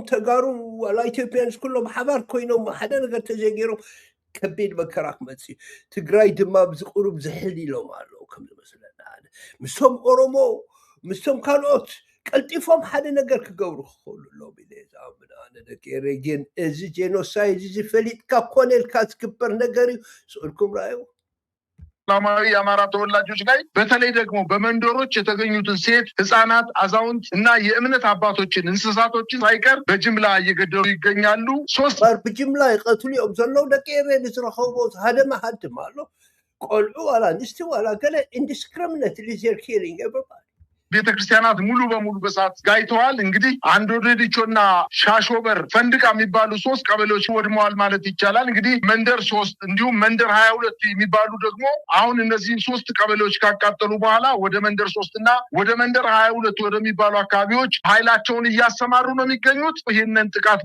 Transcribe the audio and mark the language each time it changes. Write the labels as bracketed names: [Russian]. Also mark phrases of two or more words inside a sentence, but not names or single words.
[Tigrinya] ተጋሩ ዋላ ኢትዮጵያንስ ኩሎም ሓባር ኮይኖም ሓደ ነገር ተዘጊሮም ከቢድ መከራ ክመፅ እዩ ትግራይ ድማ ብዝቁሩብ ዝሕል ኢሎም ኣለዉ ከም ዝመስለና ምስቶም ኦሮሞ ምስቶም ካልኦት ቀልጢፎም ሓደ ነገር ክገብሩ ክኽእሉ ኣሎም ኢለ ዝኣምን ኣነ ደቂረ ግን እዚ ጄኖሳይድ እዚ ፈሊጥካ ኮነ ኢልካ ዝግበር ነገር እዩ ስእልኩም ረኣዩ [Amharic] ሰላማዊ የአማራ ተወላጆች ላይ በተለይ ደግሞ በመንደሮች የተገኙትን ሴት ህፃናት አዛውንት እና የእምነት አባቶችን እንስሳቶችን ሳይቀር በጅምላ እየገደሉ ይገኛሉ ሶስት [Tigrinya] ብጅምላ ይቀትሉኦም ዘለው ደቂረ ዝረኸቦ ሃደማ ሃድም ኣሎ ቆልዑ ዋላ ንስቲ ዋላ ገለ [English] indiscriminately they're killing everybody [Amharic] ቤተክርስቲያናት ሙሉ በሙሉ በሳት ጋይተዋል እንግዲህ አንዶዴዲቾና ሻሾበር ፈንድቃ የሚባሉ 3 ቀበሌዎች ወድመዋል ማለት ይቻላል እንግዲህ መንደር 3 እንዲሁም መንደር 22 የሚባሉ ደግሞ አሁን እነዚህን 3 ቀበሌዎች ካቃጠሉ በኋላ ወደ መንደር 3 እና ወደ መንደር 22 ወደሚባሉ አካባቢዎች ኃይላቸውን እያሰማሩ ነው የሚገኙት ይህንን ጥቃት